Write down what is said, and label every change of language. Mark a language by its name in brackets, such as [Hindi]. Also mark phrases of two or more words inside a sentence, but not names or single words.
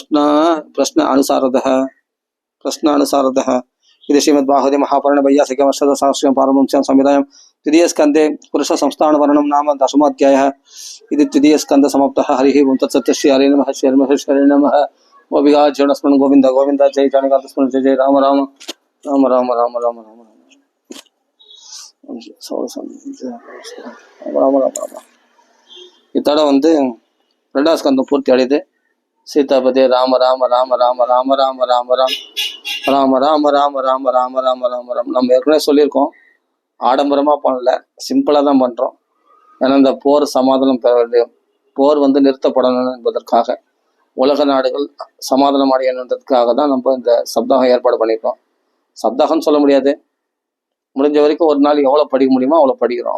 [Sanskrit] प्रश्नानुसारतः इति श्रीमद्भागवते महापुराणे वैयासिकमष्टदशसहस्रं पारमहंस्यां संहितायां तृतीयस्कन्धे पुरुषसंस्थानवर्णनं नाम दशमोऽध्यायः इति तृतीयस्कन्धसमाप्तः हरिः ओं तत्सत् श्री हरे नमः श्री हरे नमः गोविगार्जुनस्मरन् गोविन्द गोविन्द जय जानकान्तस्मरन् जय जय राम राम राम राम राम राम राम [Tamil] इतोட வந்து ரெண்டாவது ஸ்கந்தம் பூர்த்தி அடையுது [Sanskrit] सीतापति राम राम राम राम राम राम राम राम् राम राम राम राम राम राम राम राम् [Tamil] நம்ம ஏற்கனவே சொல்லியிருக்கோம் ஆடம்பரமாக பண்ணல சிம்பிளாக தான் பண்ணுறோம் ஏன்னா இந்த போர் சமாதானம் பெற வேண்டும் போர் வந்து நிறுத்தப்படணும் என்பதற்காக உலக நாடுகள் சமாதானம் அடையணுன்றதுக்காக தான் நம்ம இந்த சப்தாகம் ஏற்பாடு பண்ணியிருக்கோம் சப்தாகம்னு சொல்ல முடியாது முடிஞ்ச வரைக்கும் ஒரு நாள் எவ்வளோ படிக்க முடியுமோ அவ்வளோ படிக்கிறோம்